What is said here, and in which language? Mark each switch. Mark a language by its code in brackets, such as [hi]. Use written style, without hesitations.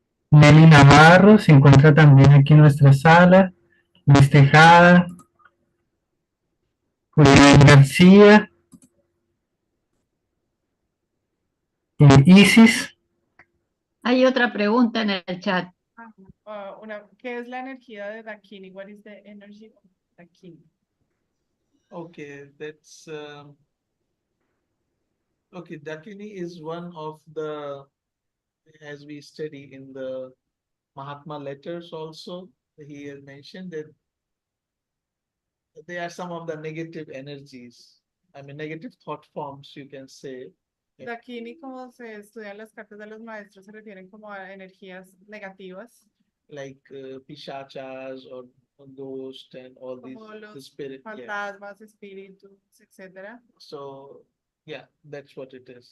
[es] Nelly Navarro se encuentra también aquí en nuestra sala. Luis Tejada. Julián García. Isis. Hay otra pregunta en el chat. ¿Qué es la energía de Dakini? [en] What is the energy of Dakini? Okay, that's okay. Dakini is one of the, as we study in the Mahatma letters also, he has mentioned that they are some of the negative energies. I mean, negative thought forms, you can say. [es] Dakini, como se estudian las cartas de los maestros, se refieren como a energías negativas. [en] Like pishachas or ghost and all these, the spirit. [es] Fantasmas, espíritus, etc. [en] So, yeah, that's what it is.